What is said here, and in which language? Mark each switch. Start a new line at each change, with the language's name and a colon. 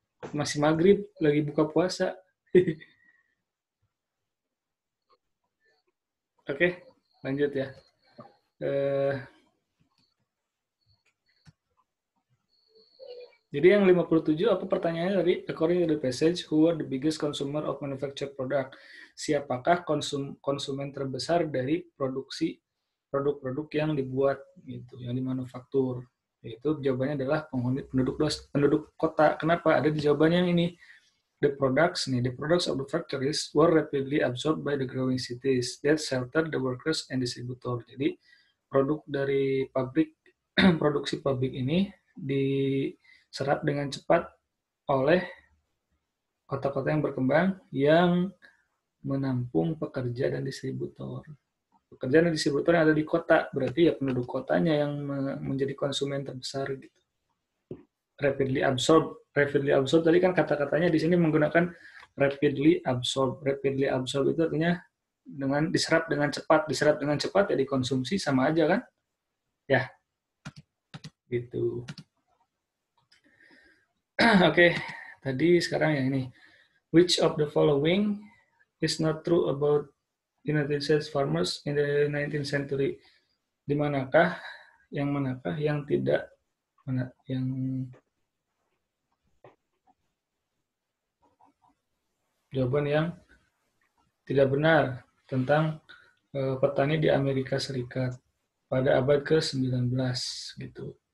Indonesian: Masih maghrib, lagi buka puasa. Oke, lanjut ya. Jadi yang 57 apa pertanyaannya tadi?
English: According to the passage, who are the biggest consumer of manufactured product?
Indonesian: Siapakah konsumen terbesar dari produksi produk-produk yang dibuat gitu, yang dimanufaktur? Itu jawabannya adalah penduduk kota. Kenapa? Ada di jawabannya yang ini.
English: The products of the factories were rapidly absorbed by the growing cities that sheltered the workers and distributor.
Indonesian: Jadi produk dari pabrik, produksi pabrik ini diserap dengan cepat oleh kota-kota yang berkembang yang menampung pekerja dan distributor. Pekerja dan distributor yang ada di kota, berarti ya penduduk kotanya yang menjadi konsumen terbesar gitu.
English: Rapidly absorb
Indonesian: tadi kan kata-katanya di sini menggunakan
English: rapidly absorb. Rapidly absorb
Indonesian: itu artinya dengan diserap dengan cepat ya dikonsumsi sama aja kan? Ya. Gitu. Oke, tadi sekarang yang ini.
English: Which of the following is not true about United States farmers in the 19th century?
Indonesian: Di manakah yang tidak yang jawaban yang tidak benar tentang petani di Amerika Serikat pada abad ke-19 gitu.